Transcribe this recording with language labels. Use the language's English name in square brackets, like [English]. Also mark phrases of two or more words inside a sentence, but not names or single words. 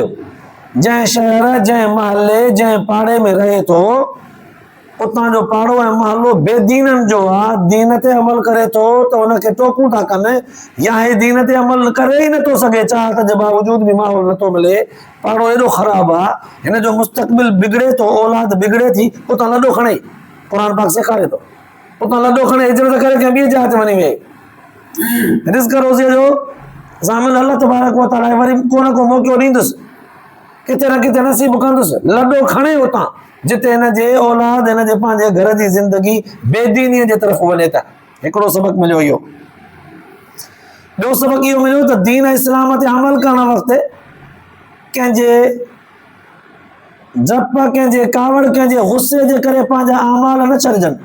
[Sindhi] जंहिं शहर, जंहिं महले, जंहिं पाड़े में रहे थो, उतां जो पाड़ो ऐं महलो बेदीननि जो आहे, दीन ते अमल करे थो त उनखे टोकूं था कनि, या हे दीन ते अमल करे ई नथो सघे, चाहत जे बावजूद बि माहौल नथो मिले, पाड़ो एॾो ख़राबु आहे, हिन जो मुस्तक़बिल बिगड़े थो, औलाद बिगड़े थी, उतां लॾो खणे, क़ुर पाक सेखारे थो, उतां लॾो खणे हिजरत करे कंहिं ॿिए जॻह ते वञी विहे। रिज़्क़ रोज़ीअ जो ज़ामिन [Arabic] الله تبارك وتعالى [Sindhi] वरी को न को मौक़ो ॾींदुसि, किथे न किथे नसीब कंदुसि, लॾो खणे उतां जिते हिन जे औलाद, हिन जे पंहिंजे घर जी ज़िंदगी बेदीनीअ जे तरफ़ वञे त। हिकिड़ो सबक़ मिलियो इहो। ॿियो सबक़ इहो मिलियो त दीन इस्लाम ते अमल करण वक़्तु कंहिंजे जप, कंहिंजे कावड़, कंहिंजे गुस्से जे करे पंहिंजा अमाल न छॾिजनि।